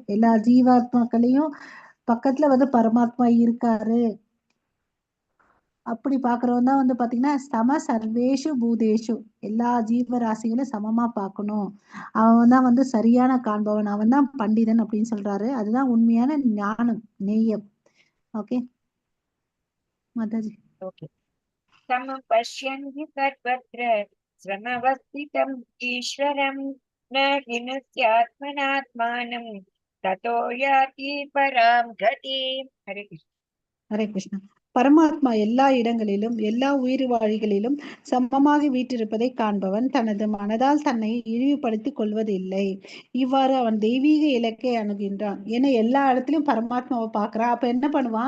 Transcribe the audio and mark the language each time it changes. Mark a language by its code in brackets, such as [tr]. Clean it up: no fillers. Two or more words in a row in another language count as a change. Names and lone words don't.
[ta] எல்லா ஜீவாத்மாக்களையும் பக்கத்துல வந்து பரமாத்மா இருக்காரு அப்படி பாக்குறவன் தான் வந்து பாத்தீங்கன்னா [sa] सम सर्वेषु भूतेषु, [ta] எல்லா ஜீவராசிகளும் சமமா பார்க்கணும். அவன் தான் வந்து சரியான காண்பவன், அவன் தான் பண்டிதன் அப்படின்னு சொல்றாரு. அதுதான் உண்மையான ஞானம், நேயம். ஓகே மாதாஜி. [sa] Okay. समपश्यन्ति सर्वत्र समवस्थितम् ईश्वरम् न हिनस्त्यात्मनात्मानम् ततो याति पराम् गतिम्. ஹரே கிருஷ்ணா. [ta] ஹரே கிருஷ்ணா. பரமாத்மா எல்லா இடங்களிலும் எல்லா உயிர்வாழிகளிலும் சமமாக வீற்றிருப்பதை காண்பவன் தனது மனதால் தன்னை இழிவுபடுத்திக் கொள்வதில்லை. இவ்வாறு அவன் தெய்வீக இலக்கை அணுகின்றான். ஏன்னா எல்லா இடத்துலயும் பரமாத்மாவை பார்க்கறான். அப்ப என்ன பண்ணுவான்?